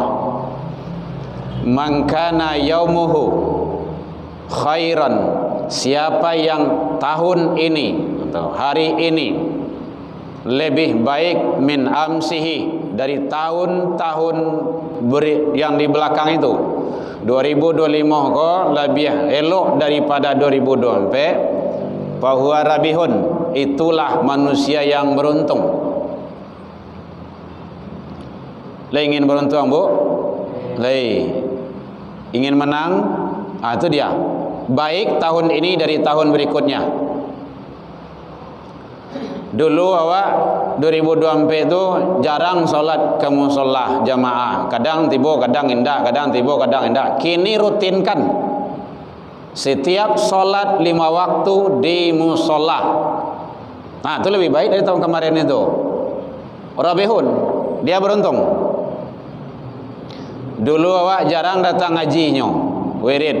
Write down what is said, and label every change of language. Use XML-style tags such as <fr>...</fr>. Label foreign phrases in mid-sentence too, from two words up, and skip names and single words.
<ar>من كان يومه خيرا,</ar> <id>siapa yang tahun ini atau hari ini lebih baik</id> <ar>من أمسه,</ar> <id>dari tahun-tahun yang di belakang itu, 2025 ko lebih elok daripada 2024,</id> <ar>فهو رابح,</ar> <id>itulah manusia yang beruntung.</id> <min>Lah ingin beruntung Bu? Lah ingin menang?</min> <id>Itu dia. Baik tahun ini dari tahun berikutnya.</id> <min>Dulu awak 2024 itu jarang solat ke mushola jamaah. Kadang tiba, kadang indak, kadang tiba, kadang indak.</min> <id>Kini rutinkan setiap solat 5 waktu di mushola. Nah, itu lebih baik dari tahun kemarin itu. Rabihun, dia beruntung.</id> <min>Dulu awak jarang datang ngajinya, wirid.</min>